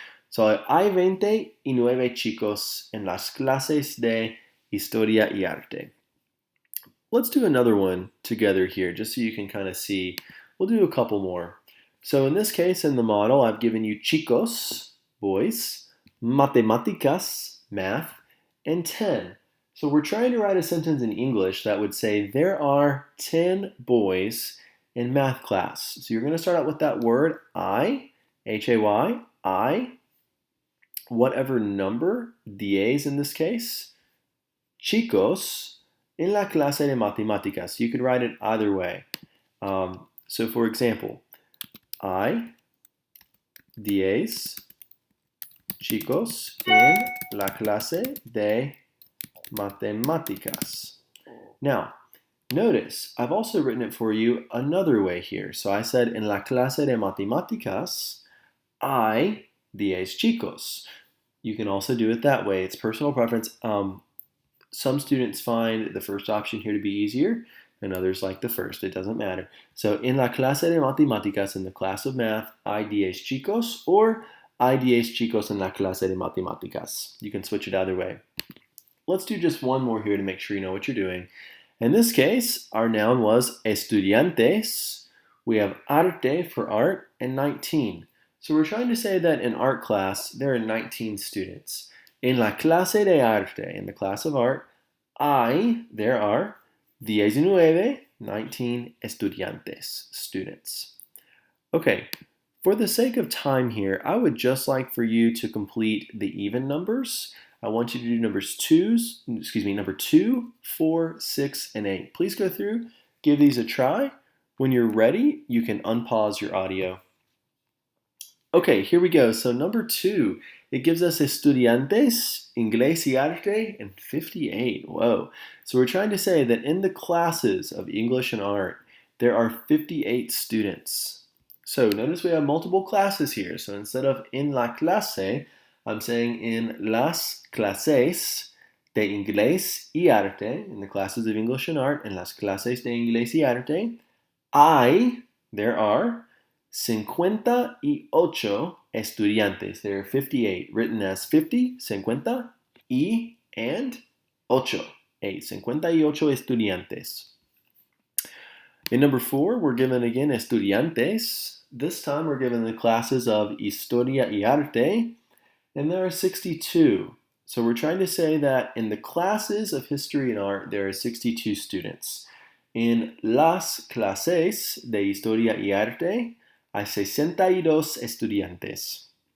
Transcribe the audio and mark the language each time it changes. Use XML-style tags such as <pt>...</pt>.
<es>So hay 29 chicos en las clases de historia y arte.</es> <en>Let's do another one together here, just so you can kind of see. We'll do a couple more. So in this case, in the model, I've given you chicos, boys, matemáticas, math, and 10. So we're trying to write a sentence in English that would say there are 10 boys in math class. So you're going to start out with that word I, H-A-Y, I, whatever number, 10 in this case,</en> <es>chicos, en la clase de matemáticas.</es> <en>You could write it either way. So for example,</en> <es>I, 10 chicos en la clase de matemáticas.</es> <en>Now, notice, I've also written it for you another way here. So I said,</en> <es>en la clase de matemáticas, hay 10 chicos.</es> <en>You can also do it that way. It's personal preference. Some students find the first option here to be easier, and others like the first. It doesn't matter.</en> <es>So, en la clase de matemáticas,</es> <en>in the class of math,</en> <es>hay 10 chicos, or hay 10 chicos en la clase de matemáticas.</es> <en>You can switch it either way. Let's do just one more here to make sure you know what you're doing. In this case, our noun was estudiantes. We have arte for art, and 19. So we're trying to say that in art class, there are 19 students.</en> <es>En la clase de arte,</es> <en>in the class of art, there are 19 estudiantes, students. Okay, for the sake of time here, I would just like for you to complete the even numbers. I want you to do number 2, 4, 6, and 8. Please go through, give these a try. When you're ready, you can unpause your audio. Okay, here we go. So number 2, it gives us estudiantes,</en> <es>inglés y arte,</es> <en>and 58. Whoa. So we're trying to say that in the classes of English and art, there are 58 students. So notice we have multiple classes here. So instead of</en> <es>en la clase,</es> <en>I'm saying in</en> <es>las clases de inglés y arte,</es> <en>in the classes of English and art,</en> <es>en las clases de inglés y arte,</es> <en>there are 58 estudiantes. There are 58, written as 50, 50, y, and ocho, 8. 58 estudiantes. In number 4, we're given again estudiantes. This time we're given the classes of</en> <es>historia y arte,</es> <en>and there are 62. So we're trying to say that in the classes of history and art, there are 62 students. In las clases de historia y arte, hay 62 estudiantes.</en>